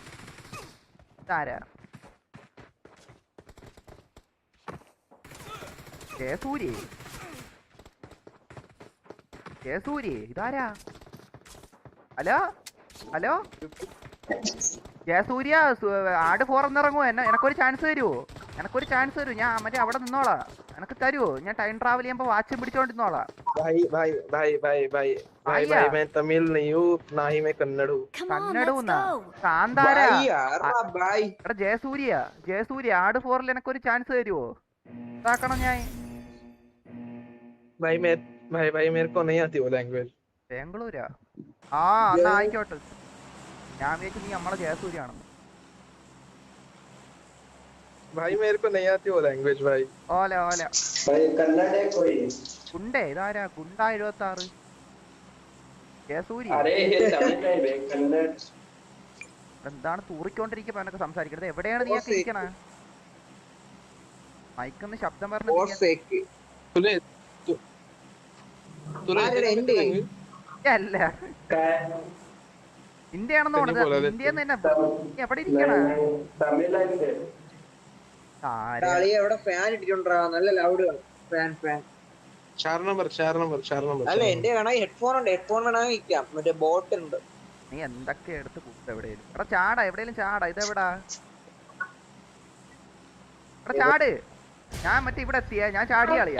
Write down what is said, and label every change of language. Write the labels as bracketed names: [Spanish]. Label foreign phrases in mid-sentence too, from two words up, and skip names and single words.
[Malayalam] ഇതാരാ? ജയസൂര്യ ഇതാരാ? ഹലോ ഹലോ ജയസൂര്യ ആട് ഫോറന്നിറങ്ങുമോ? എനക്കൊരു ചാൻസ് തരുമോ? ഞാൻ മറ്റേ അവിടെ നിന്നോളാം. എനക്ക് തരുമോ? ഞാൻ ടൈം ട്രാവൽ ചെയ്യുമ്പോ വാച്ചും പിടിച്ചോണ്ടിരുന്നോളാം. [Hindi] मैं तमिल नहीं हूँ ना ही मैं कन्नड़ हूँ। [Malayalam] കന്നഡൂന്നാ? കാന്താര? ബായ്. എടാ ജയസൂര്യ ആട് ഫോറിൽ എനക്കൊരു ചാൻസ് തരുമോ? ഇതാക്കണം ഞാൻ. [Hindi] भाई मैं भाई मेरे को नहीं आती वो लैंग्वेज। [Malayalam] ബാംഗ്ലൂരാ? ആ എന്നാ ആയിക്കോട്ടെ. ഞാൻ വിചാരിച്ചു നീ നമ്മളെ ജയസൂര്യ ആണെന്ന്. [Hindi] भाई मेरे को नहीं आती वो लैंग्वेज भाई। [Malayalam] ഓല [Hindi] भाई कन्नड़ है कोई? [Malayalam] ഗുണ്ടേ ഇതാരാ? ഗുണ്ട 76 ജയസൂര്യ. [Hindi] अरे ये तमिल है बे, कन्नड़। [Malayalam] എന്താണ് തൂറിക്കൊണ്ടിരിക്കുമ്പോ എന്നൊക്കെ സംസാരിക്കരുത്. എവിടെയാണ് നീയൊക്കെ ഇരിക്കണ? മൈക്കൊന്ന് ശബ്ദം പറഞ്ഞിട്ട് [Hindi] तूने तूने [Malayalam] അല്ല ഇന്ത്യ ആണെന്ന് തോന്നുന്നത്. ഇന്ത്യന്ന് തന്നെ എവിടെ ഇരിക്കണ? [Hindi] तमिल है। [Malayalam] അവിടെ ഫാൻ ഇട്ടിട്ടുണ്ടാ നല്ല ലൗഡ് ഫാൻ. [Hindi] 4 नंबर [Malayalam] അല്ല എന്റെ വേണ ഹെഡ്ഫോൺ ഉണ്ട്. ഹെഡ്ഫോൺ വേണമെങ്കിൽ ഇരിക്കാം. മറ്റേ ബോട്ട് ഉണ്ട്. നീ എന്തൊക്കെ എടുത്ത് കുത്ത് എവിടെയും. എടാ ചാടാ എവിടെയും ചാടാ. ഇതെവിടാ? എടാ ചാട്. ഞാൻ മറ്റേ ഇവിടെ എത്തിയ ഞാൻ ചാടി കളിയാ.